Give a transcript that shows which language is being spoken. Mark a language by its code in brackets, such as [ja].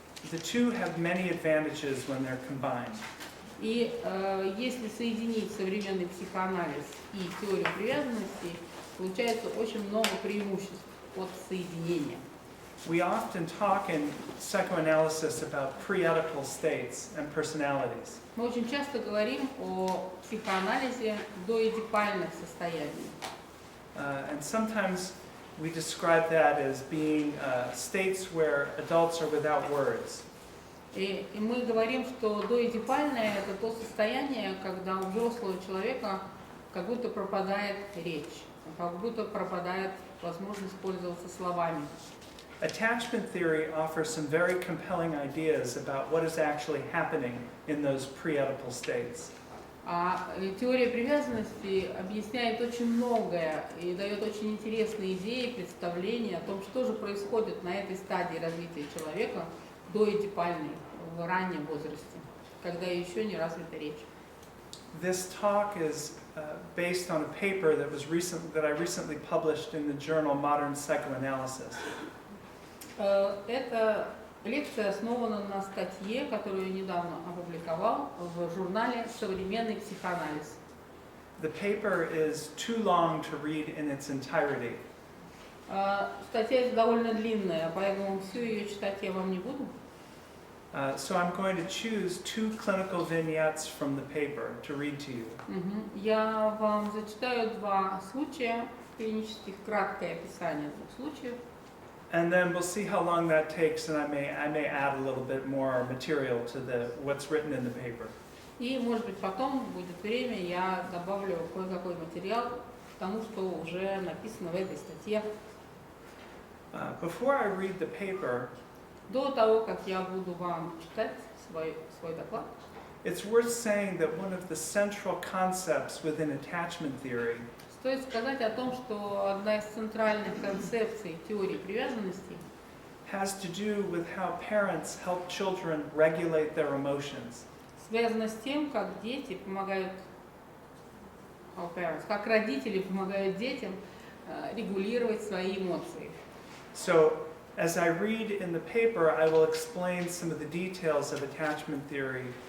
[en] The two have many advantages when they're combined. [ru] И если соединить современный психоанализ и теорию привязанности, получается очень много преимуществ от соединения. [en] We often talk in psychoanalysis about pre-Oedipal states and personalities. [ru] Мы очень часто говорим о психоанализе доэдипальных состояний. [en] And sometimes we describe that as being states where adults are without words. [ru] И мы говорим, что доэдипальное – это то состояние, когда у взрослого человека как будто пропадает речь, как будто пропадает возможность пользоваться словами. [en] Attachment theory offers some very compelling ideas about what is actually happening in those pre-Oedipal states. [ru] А теория привязанности объясняет очень многое и дает очень интересные идеи, представления о том, что же происходит на этой стадии развития человека доэдипальной, в раннем возрасте, когда еще не развита речь. [en] This talk is based on a paper that I recently published in the journal Modern Psychoanalysis. [ru] Эта лекция основана на статье, которую я недавно опубликовал в журнале «Современный психоанализ». [en] The paper is too long to read in its entirety. [ru] Статья довольно длинная, поэтому всю ее читать я вам не буду. [en] So I'm going to choose two clinical vignettes from the paper to read to you. [ru] Я вам зачитаю два случая клинических, краткое описание двух случаев. [en] And then we'll see how long that takes, and I may add a little bit more material to what's written in the paper. [ru] И, может быть, потом будет время, я добавлю кое-какой материал к тому, что уже написано в этой статье. [en] Before I read the paper, [ru] до того, как я буду вам читать свой доклад, [en] it's worth saying that one of the central concepts within attachment theory [ru] стоит сказать о том, что одна из центральных концепций теории привязанности [en] has to do with how parents help children regulate their emotions. [ru] Связана с тем, как дети помогают, как родители помогают детям регулировать свои эмоции. [en] So, as I read in the paper, I will explain some of the details of attachment theory.